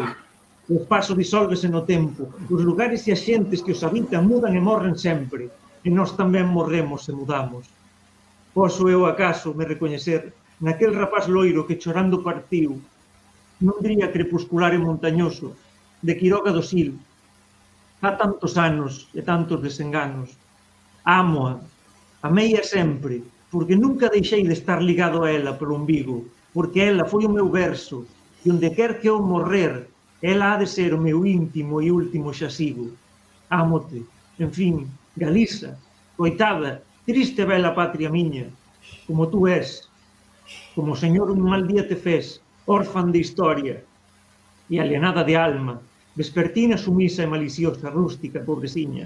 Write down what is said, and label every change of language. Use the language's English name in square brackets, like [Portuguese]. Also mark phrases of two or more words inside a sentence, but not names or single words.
[Galician] O espazo disólvese no tempo, os lugares e as xentes que os habitan mudan e morren sempre, e nós tamén morremos e mudamos. Poso eu acaso me recoñecer naquel rapaz loiro que chorando partiu nun día crepuscular e montañoso de Quiroga do Sil. Há tantos anos e tantos desenganos. Ámoa, ameia sempre, porque nunca deixei de estar ligado a ela polo umbigo, porque ela foi o meu verso, e onde quer que eu morrer, ela ha de ser o meu íntimo e último xasigo. Ámote, en fin, Galiza, coitada, triste e bela patria miña, como tú és, como o Señor un mal día te fez, órfan de historia e alienada de alma, vespertina sumisa e maliciosa, rústica, pobreciña.